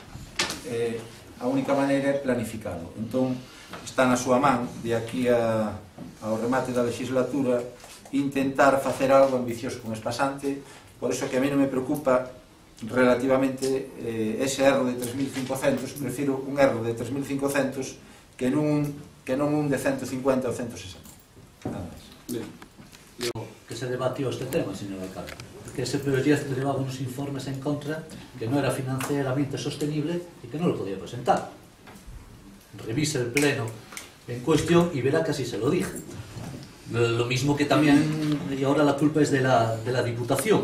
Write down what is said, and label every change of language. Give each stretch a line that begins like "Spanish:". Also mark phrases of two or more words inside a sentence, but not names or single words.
Galician: A única maneira é planificalo. Entón, está na súa man, de aquí ao remate da legislatura, intentar facer algo ambicioso con espasante. Por iso que a mí non me preocupa relativamente ese erro de 3.500, prefiro un erro de 3.500 que non un de 150 ou 160. Nada máis.
Spanish: Que se debatió este tema, señor alcalde, que ese proyecto llevaba unos informes en contra, que no era financieramente sostenible y que no lo podía presentar. Revise el pleno en cuestión y verá que así se lo dije. Lo mismo que también, y ahora la culpa es de la Diputación.